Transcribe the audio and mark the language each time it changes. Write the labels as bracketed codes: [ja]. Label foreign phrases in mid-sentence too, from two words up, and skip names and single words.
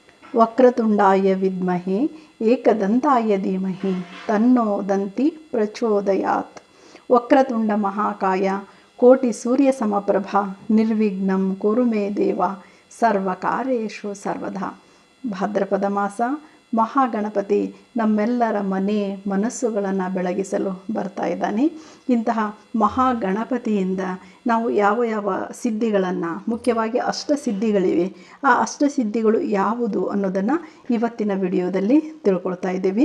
[sa] ವಕ್ರತುಂಡಾಯ ವಿದ್ಮಹೆ ಏಕದಂತಾಯ ಧೀಮಹಿ ತನ್ನೋ ದಂತಿ ಪ್ರಚೋದಯಾತ್. ವಕ್ರತುಂಡ ಮಹಾಕಾಯ ಕೋಟಿ ಸೂರ್ಯ ಸಮಪ್ರಭಾ ನಿರ್ವಿಘ್ನಂ ಕುರು ಮೇ ದೇವ ಸರ್ವಕಾರ್ಯೇಷು ಸರ್ವದಾ. [kn] ಭಾದ್ರಪದ ಮಾಸ ಮಹಾಗಣಪತಿ ನಮ್ಮೆಲ್ಲರ ಮನಸ್ಸುಗಳನ್ನು ಬೆಳಗಿಸಲು ಬರ್ತಾ ಇದ್ದಾನೆ. ಇಂತಹ ಮಹಾಗಣಪತಿಯಿಂದ ನಾವು ಯಾವ ಯಾವ ಸಿದ್ಧಿಗಳನ್ನು, ಮುಖ್ಯವಾಗಿ ಅಷ್ಟಸಿದ್ಧಿಗಳಿವೆ, ಆ ಅಷ್ಟಸಿದ್ಧಿಗಳು ಯಾವುದು ಅನ್ನೋದನ್ನು ಇವತ್ತಿನ ವಿಡಿಯೋದಲ್ಲಿ ತಿಳ್ಕೊಳ್ತಾ ಇದ್ದೀವಿ.